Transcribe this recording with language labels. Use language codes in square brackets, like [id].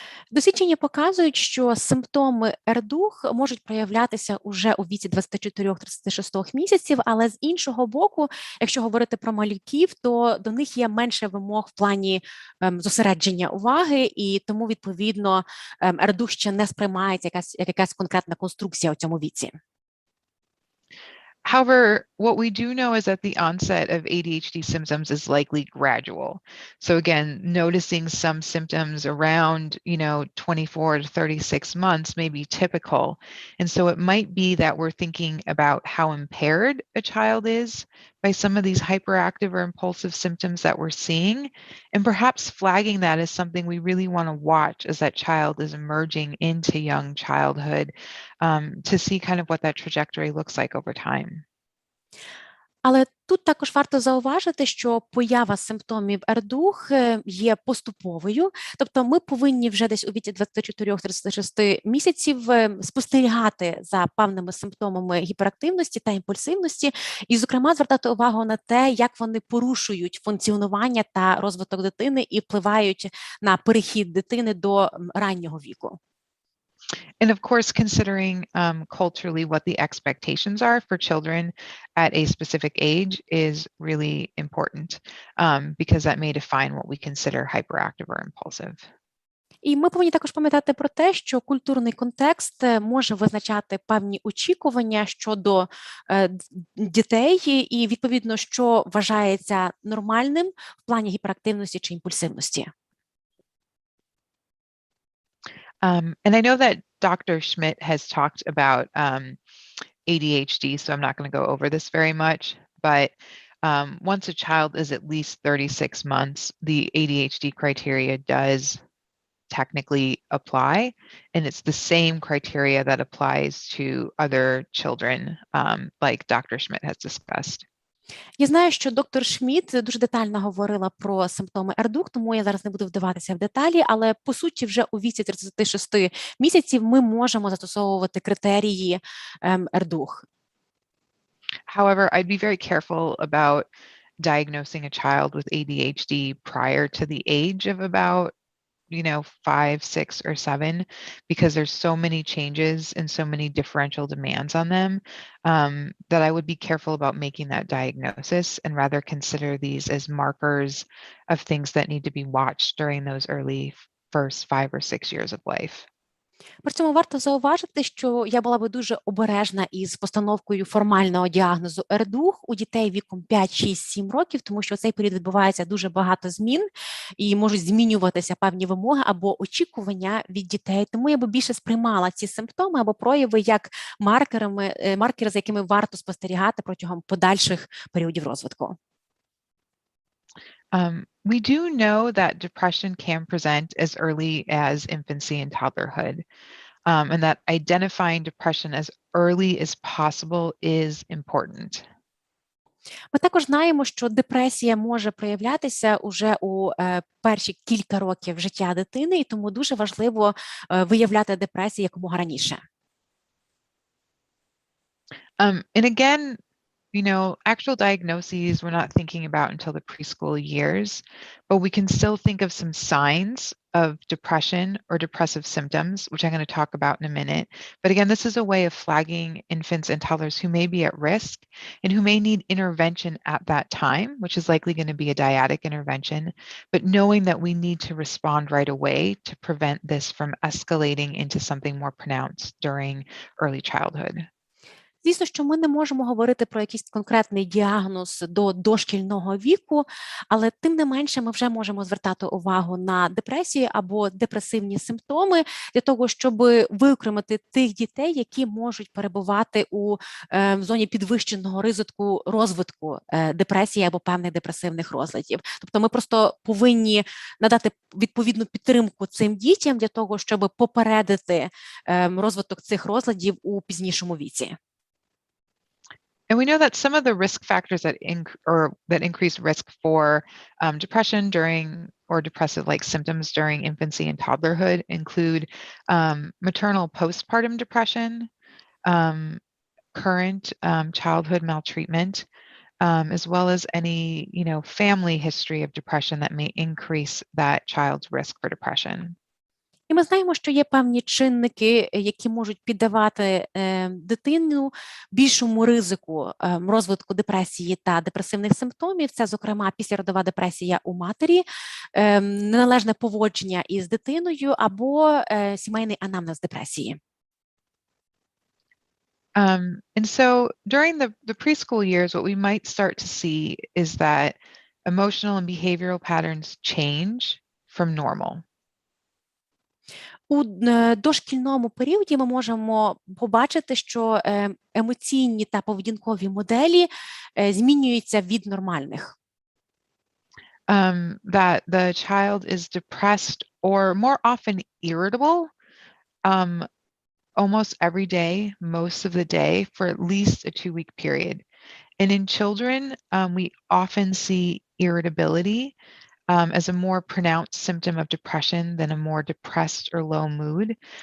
[uk] Дослідження показують, що симптоми РДУХ можуть проявлятися уже у віці 24-36 місяців, але з іншого боку, якщо говорити про малюків, то до них є менше вимог в плані зосередження уваги, і тому, відповідно, РДУХ ще не сприймається як якась конкретна конструкція у цьому віці. [en] However, what we do know is that the onset of ADHD symptoms is likely gradual. So again, noticing some symptoms around, 24 to 36 months may be typical. And so it might be that we're thinking about how impaired a child is by some of these hyperactive or impulsive symptoms that we're seeing, and perhaps flagging that as something we really want to watch as that child is emerging into young childhood, to see kind of what that trajectory looks like over time. [uk] Але тут також варто зауважити, що поява симптомів РДУХ є поступовою, тобто ми повинні вже десь у віці 24-36 місяців спостерігати за певними симптомами гіперактивності та імпульсивності і, зокрема, звертати увагу на те, як вони порушують функціонування та розвиток дитини і впливають на перехід дитини до раннього віку. [en] And of course, considering culturally what the expectations are for children at a specific age is really important, because that may define what we consider hyperactive or impulsive. [uk] І ми повинні також пам'ятати про те, що культурний контекст може визначати певні очікування щодо дітей і, відповідно, що вважається нормальним в плані гіперактивності чи імпульсивності. [en] And I know that Dr. Schmidt has talked about ADHD, so I'm not going to go over this very much, but once a child is at least 36 months, the ADHD criteria does technically apply, and it's the same criteria that applies to other children, like Dr. Schmidt has discussed. [uk] Я знаю, що доктор Шмідт дуже детально говорила про симптоми РДУХ, тому я зараз не буду вдаватися в деталі, але, по суті, вже у віці 36 місяців ми можемо застосовувати критерії РДУХ. [en] However, I'd be very careful about diagnosing a child with ADHD prior to the age of about 5, 6, or 7, because there's so many changes and so many differential demands on them, that I would be careful about making that diagnosis and rather consider these as markers of things that need to be watched during those early first 5 or 6 years of life. [uk] При цьому варто зауважити, що я була би дуже обережна із постановкою формального діагнозу РДУХ у дітей віком 5, 6, 7 років, тому що в цей період відбувається дуже багато змін і можуть змінюватися певні вимоги або очікування від дітей. Тому я би більше сприймала ці симптоми або прояви як маркери, за якими варто спостерігати протягом подальших періодів розвитку. [en] We do know that depression can present as early as infancy and toddlerhood, and that identifying depression as early as possible is important. [uk] Ми також знаємо, що депресія може проявлятися уже у перші кілька років життя дитини, і тому дуже важливо виявляти депресію якомога раніше. [en] And again, actual diagnoses we're not thinking about until the preschool years, but we can still think of some signs of depression or depressive symptoms, which I'm going to talk about in a minute. But again, this is a way of flagging infants and toddlers who may be at risk and who may need intervention at that time, which is likely going to be a dyadic intervention, but knowing that we need to respond right away to prevent this from escalating into something more pronounced during early childhood. [uk] Звісно, що ми не можемо говорити про якийсь конкретний діагноз до дошкільного віку, але тим не менше ми вже можемо звертати увагу на депресію або депресивні симптоми для того, щоб виокремити тих дітей, які можуть перебувати у зоні підвищеного ризику розвитку депресії або певних депресивних розладів. Тобто ми просто повинні надати відповідну підтримку цим дітям для того, щоб попередити розвиток цих розладів у пізнішому віці. [en] And we know that some of the risk factors that increase risk for depression during or depressive-like symptoms during infancy and toddlerhood include maternal postpartum depression, current childhood maltreatment, as well as any family history of depression that may increase that child's risk for depression. [uk] І ми знаємо, що є певні чинники, які можуть піддавати дитину більшому ризику розвитку депресії та депресивних симптомів. Це, зокрема, післяродова депресія у матері, неналежне поводження із дитиною або сімейний анамнез депресії. [en] And so during the preschool years, what we might start to see is that emotional and behavioral patterns change from normal. [uk] У дошкільному періоді ми можемо побачити, що емоційні та поведінкові моделі змінюються від нормальних. [en] That the child is depressed or more often irritable almost every day, most of the day, for at least a 2-week period. And in children, we often see irritability as a more pronounced symptom of depression than a more depressed or low mood.